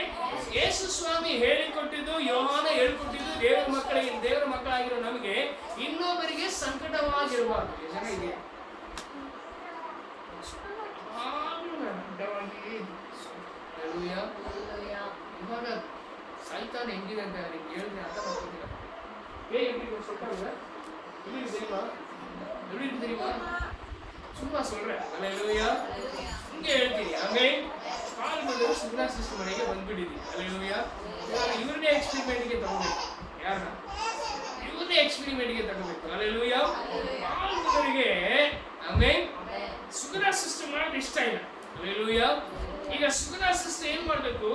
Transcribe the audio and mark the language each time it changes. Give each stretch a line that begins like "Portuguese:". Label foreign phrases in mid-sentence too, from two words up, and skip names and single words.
Kannada: ಯೇಸು ಸ್ವಾಮಿ ಹೇಳಿಕೊಟ್ಟಿದ್ದು, ಯೋಹಾನ ಹೇಳಿಕೊಟ್ಟಿದ್ದು ದೇವರ ಮಕ್ಕಳಾಗಿರೋ ನಮಗೆ ಇನ್ನೊಬ್ಬರಿಗೆ ಸಂಕಟವಾಗಿರಬಾರ್ದು. ಜನ ಇದೆ ಇವಾಗ ಸೈತಾನ್ ಹೆಂಗಿದೆ ಅಂತ ನಿಮ್ಗೆ ಹೇಳಿದ್ರೆ ಅರ್ಥ ಮಾಡ್ಕೊತೀರ.
Tamil: சும்மா சொல்றேன். ஹல்லேலூயா. இங்க எழுதிரி. ஆமென்.
Kannada: ಕಾಲ್ ಬಂದು ಸುಬ್ರಾ ಸಿಸ್ಟರ್ ಮನೆಗೆ ಬಂದ್ಬಿಟ್ಟಿದ್ವಿ. ಹಲ್ಲೆಲೂಯಾ. ಇವ್ರನ್ನೇ ಎಕ್ಸ್ಪೆರಿಮೆಂಟ್ಗೆ ತಗೋಬೇಕು. ಯಾರನ್ನ? ಇವ್ರನ್ನೇ ಎಕ್ಸ್ಪೆರಿಮೆಂಟ್ಗೆ ತಗೋಬೇಕು. ಹಲ್ಲೆಲೂಯಾ. ಕಾಲ್ ಬಂದವರಿಗೆ ಆಮೆನ್ ಸುಬ್ರಾ ಸಿಸ್ಟರ್ ಮಾಡೋದು ಇಷ್ಟ ಇಲ್ಲ. ಹಲ್ಲೆಲೂಯಾ. ಈಗ ಸುಬ್ರಾ ಸಿಸ್ಟರ್ ಏನ್ ಮಾಡ್ಬೇಕು?